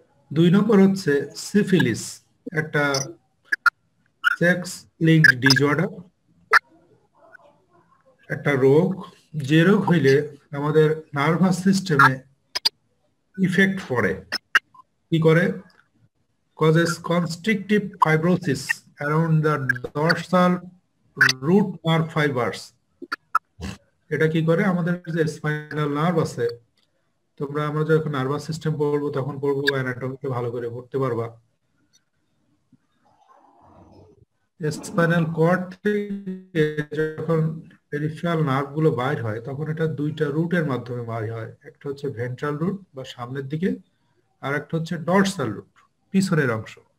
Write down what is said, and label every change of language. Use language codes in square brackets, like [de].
[bn] দুই নম্বর হচ্ছে সিফিলিস, একটা সেক্স লিঙ্কড ডিসঅর্ডার, একটা রোগ, যে রোগ হইলে আমাদের নার্ভাস সিস্টেমে ইফেক্ট পড়ে। কি করে? [en] causes constrictive fibrosis around the dorsal root nerve fibers. [bn] এটা কি করে? আমাদের যে স্পাইনাল নার্ভ আছে, আমরা যখন নার্ভাস সিস্টেম পড়বো তখন পড়বো, অ্যানাটমিকে ভালো করে পড়তে পারবা। স্পাইনাল কর্ড থেকে যখন পেরিফেরাল নার্ভ গুলো বাইর হয় তখন এটা দুইটা রুটের মাধ্যমে বাইর হয়, একটা হচ্ছে ভেন্ট্রাল রুট বা সামনের দিকে, আর একটা হচ্ছে ডর্সাল রুট, পিছনের অংশ।